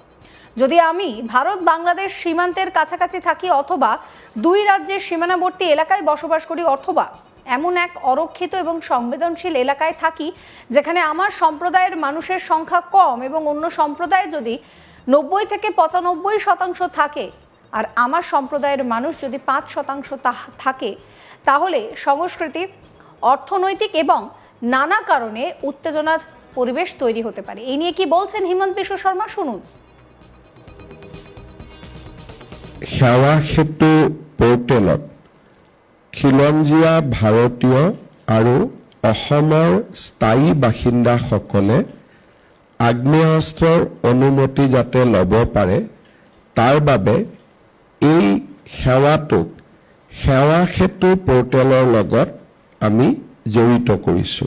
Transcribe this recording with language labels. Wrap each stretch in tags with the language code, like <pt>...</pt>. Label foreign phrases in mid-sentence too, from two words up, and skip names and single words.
<bn>যদি আমি ভারত বাংলাদেশ সীমান্তের কাছাকাছি থাকি, অথবা দুই রাজ্যের সীমানাবর্তী এলাকায় বসবাস করি, অথবা এমন এক অরক্ষিত এবং সংবেদনশীল এলাকায় থাকি যেখানে আমার সম্প্রদায়ের মানুষের সংখ্যা কম এবং অন্য সম্প্রদায় যদি 90 থেকে 95% থাকে আর আমার সম্প্রদায়ের মানুষ যদি 5% থাকে, তাহলে সংস্কৃতি, অর্থনৈতিক এবং নানা কারণে উত্তেজনার পরিবেশ তৈরি হতে পারে। এই নিয়ে কি বলছেন হিমন্ত বিশ্ব শর্মা, শুনুন।</bn> <as>সেৱা সেতু পোৰ্টেলত খিলঞ্জীয়া ভাৰতীয় আৰু অসমৰ স্থায়ী বাসিন্দাসকলে আগ্নেয়াস্ত্ৰৰ অনুমতি যাতে ল'ব পাৰে তাৰ বাবে এই সেৱাটোক সেৱা সেতু পোৰ্টেলৰ লগত আমি জড়িত কৰিছোঁ।</as>